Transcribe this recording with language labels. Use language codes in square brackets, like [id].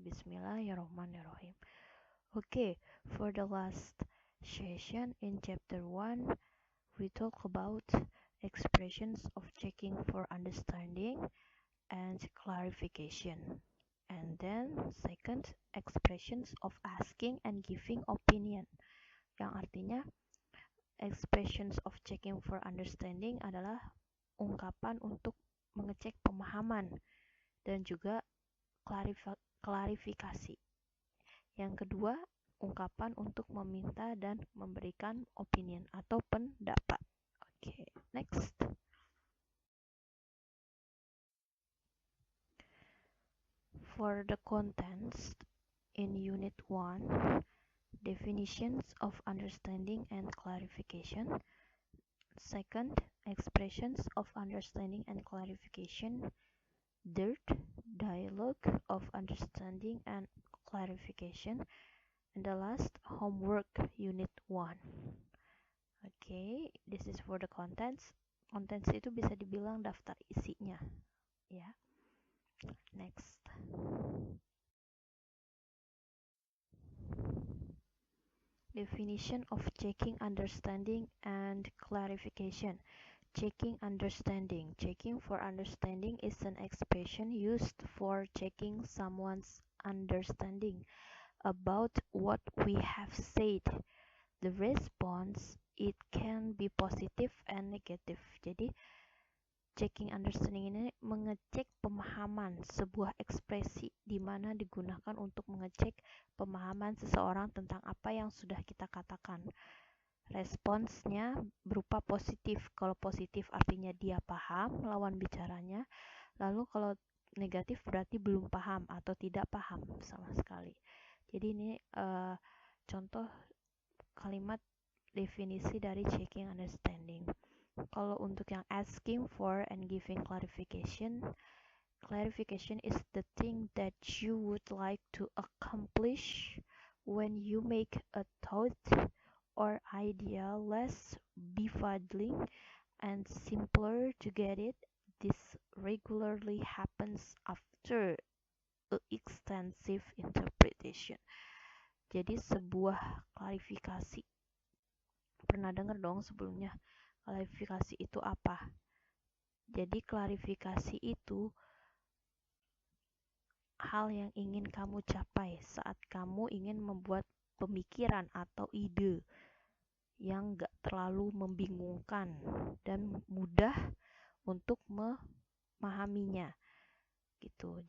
[en] Bismillahirrahmanirrahim. Okay, for the last session in chapter 1, we talk about expressions of checking for understanding and clarification. And then second, expressions of asking and giving opinion. [id] Yang artinya [en] expressions of checking for understanding [id] adalah ungkapan untuk mengecek pemahaman dan juga klarifikasi. Yang kedua, ungkapan untuk meminta dan memberikan opinion atau pendapat. [en] Oke, next. For the contents in Unit 1, definitions of understanding and clarification. Second, expressions of understanding and clarification. Third, dialogue of understanding and clarification. And the last, homework Unit 1. Okay, this is for the contents. [id] Contents itu bisa dibilang daftar isinya, ya. [en] Next. Definition of checking understanding and clarification. Checking understanding. Checking for understanding is an expression used for checking someone's understanding about what we have said. The response, it can be positive and negative. [id] Jadi, checking understanding ini mengecek pemahaman, sebuah ekspresi di mana digunakan untuk mengecek pemahaman seseorang tentang apa yang sudah kita katakan. Responsnya berupa positif. Kalau positif artinya dia paham lawan bicaranya. Lalu kalau negatif berarti belum paham atau tidak paham sama sekali. Jadi ini contoh kalimat definisi dari checking understanding. Kalau untuk yang [en] asking for and giving clarification, clarification is the thing that you would like to accomplish when you make a thought or idea less befuddling and simpler to get it. This regularly happens after an extensive interpretation. [id] Jadi sebuah klarifikasi. Pernah dengar dong sebelumnya? Klarifikasi itu apa? Jadi klarifikasi itu hal yang ingin kamu capai saat kamu ingin membuat pemikiran atau ide yang gak terlalu membingungkan dan mudah untuk memahaminya gitu.